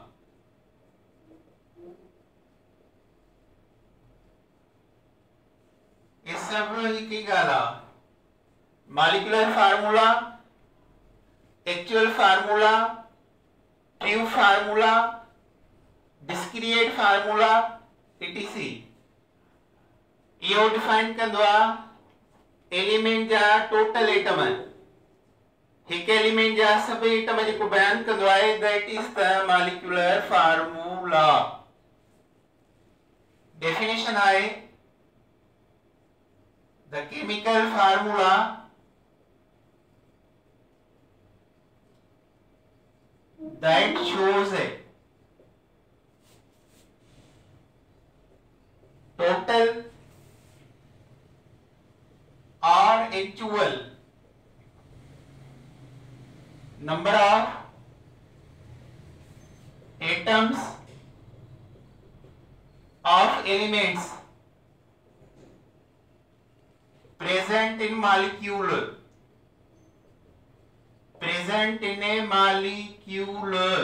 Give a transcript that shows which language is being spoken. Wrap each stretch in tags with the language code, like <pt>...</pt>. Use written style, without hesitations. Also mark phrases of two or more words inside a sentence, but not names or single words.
<sd>इस सब ही की गाला</sd> <en>molecular formula, actual formula, true formula, discrete formula etc।</en> <sd>इहो डिफाइन कंदो आहे एलिमेंट जा</sd> <en>total atom.</en> <sd>हिक एलिमेंट जा सब एटम जेको बयान कंदो आहे</sd> <en>that is the molecular formula. डेफिनेशन आहे the chemical formula that shows a total or actual number of atoms of elements present in molecule, present in a molecule।</en>